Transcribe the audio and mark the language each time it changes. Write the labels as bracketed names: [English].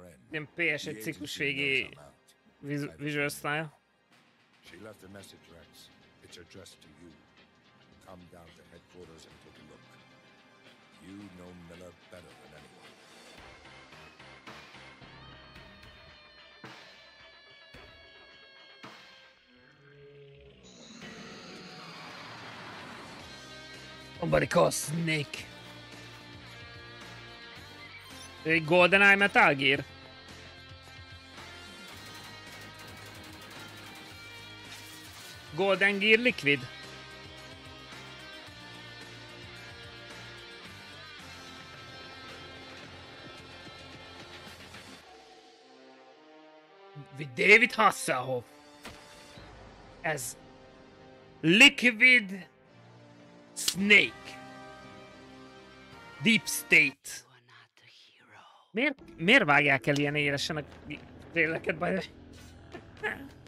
[Hungarian] Ilyen PS1 ciklus végi visual style. [English] She left a message, Rex. It's addressed to you. Come down to headquarters and take a look. You know Miller better than anyone. Somebody call Snake. [Hungarian] Egy GoldenEye Metal Gear. [English] Golden Gear Liquid. With David Hasselhoff as Liquid Snake. Deep State. [Hungarian] Miért vágják el ilyen élesen a tréleket, [English] by the way?